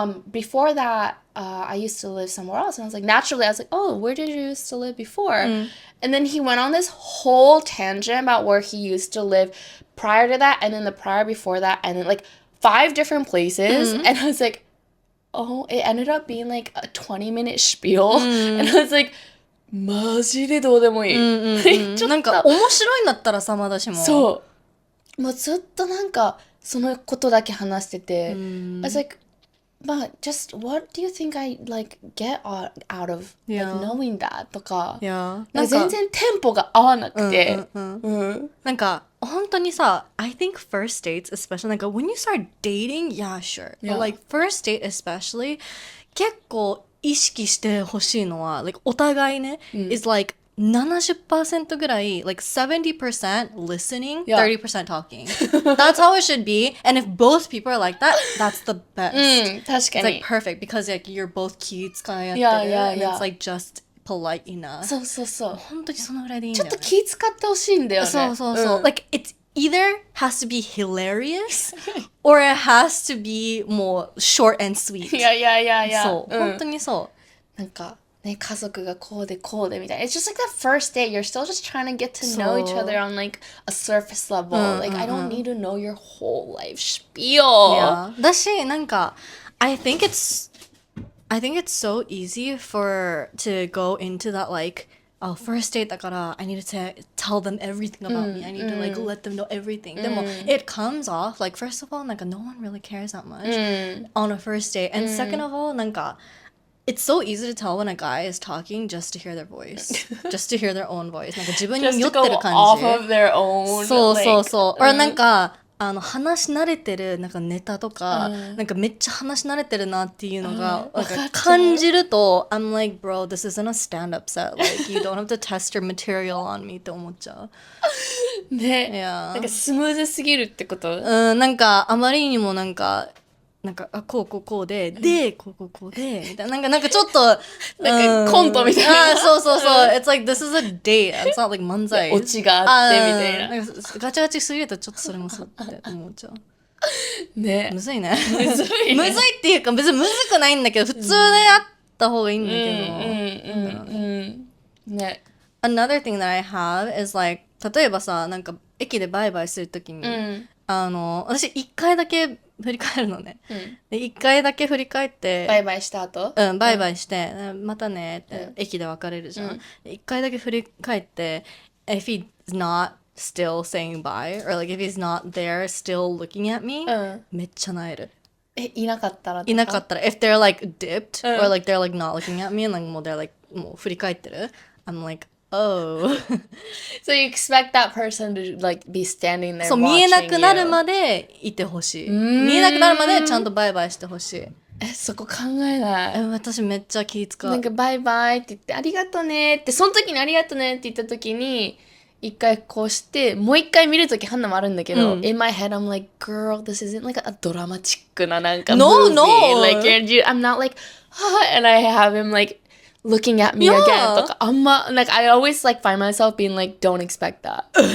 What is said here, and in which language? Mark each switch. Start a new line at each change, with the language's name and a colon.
English: Before that, I used to live somewhere else. And I was like, naturally, I was like, oh, where did you used to live before? And then he went on this whole tangent about where he used to live prior to that and then the prior before that and then like 5 different places. And I was like, Oh, it ended up being like a 20-minute spiel. And I was like,
Japanese: マジでどうでもいい。ちょっとなんか面白いんだったらさまだしも。そう。もうずっとなんかそのことだけ話してて。
English: I was like, but just what do you think I like get out of like knowing that とか。
Japanese: なんか全然テンポが合わなくて。
English: なんか本当にさ、I think first dates especially なんか when you start dating, yeah, sure. But like first date especially
Japanese: 結構意識してほしいのは
English: like お互いね、is like 70% ぐらい like 70% listening, 30% talking. That's how it should be. And if both people are like that, that's the best.
Japanese: 確かに。
English: like perfect because like you're both
Japanese: 気使い合ってる
English: and it's like just polite enough.
Japanese: そうそうそう。本当にそのぐらいでいいんだよね。ちょっと気使ってほしいんだよね。そうそうそう。
English: Like it's either has to be hilarious or it has to be もう short and sweet.
Japanese: いやいやいやいや。そう、本当にそう。なんかね、家族がこうでこうでみたいな。
English: It's just like that first date. You're still just trying to get to know each other on like a surface level. Like I don't need to know your whole life spiel. Yeah. だし、なんか I think it's so easy to go into that like oh, first date だから I need to tell them everything about me. I need to like let them know everything. でも it comes off like first of all なんか no one really cares that much on a first date. And second of all なんかit's so easy to tell when a guy is talking just to hear their voice. Just to hear their own voice.
Japanese: なんか自分に
English: Just
Japanese: 酔
English: to
Japanese: ってる
English: go
Japanese: 感
English: off
Japanese: じ。
English: of their own.
Japanese: そうそうそう。
English: like,
Japanese: or なんか話し慣れてるなんかネタとか、なんかめっちゃ話し慣れてるなっていうのが、なんか感じると
English: I'm like bro this isn't a stand-up set like you don't have to test your material on me
Japanese: って思っちゃう。ね。
English: Yeah.
Japanese: なんかスムーズすぎるってこと？なんかあまりにもなんかあこうで、こうでみたいななんかちょっとなんかコントみたいな。
English: そうそうそう。It's like this is a date. It's not like 漫才。
Japanese: オチがあってみたいな。なんかガチガチすぎるとちょっとそれもそうって思っちゃう。ね。むずいね。むずいね。むずいっていうか別にむずくないんだけど普通であった方がいいんだけど。ね。
English: Another thing that I have is like
Japanese: 例えばさなんか駅でバイバイするときに、私一回だけ振り返るのね。で一回だけ振り返ってバイバイした後？バイバイして、またねって駅で別れるじゃん。一回だけ振り返って、
English: if he's not still saying bye or like if he's not there still looking at me、
Japanese: めっちゃ萎える。いなかったら？
English: いなかったら if they're like dipped、or like they're like not looking at me and like もう they're like
Japanese: もう振り返ってる
English: I'm like oh So you expect that person to like be standing there
Japanese: そう
English: watching you?
Japanese: 見えなくなるまでいてほしい。見えなくなるまでちゃんとバイバイしてほしい。そこ考えない。私めっちゃ気使う。なんかバイバイって言ってありがとねってその時にありがとねって言った時に一回こうしてもう一回見る時ハンナもあるんだけど、
English: in my head I'm like girl this isn't like a ドラマチックななんか movie like I'm not like and I have him like looking at me again とかあんま like I always like find myself being like don't expect that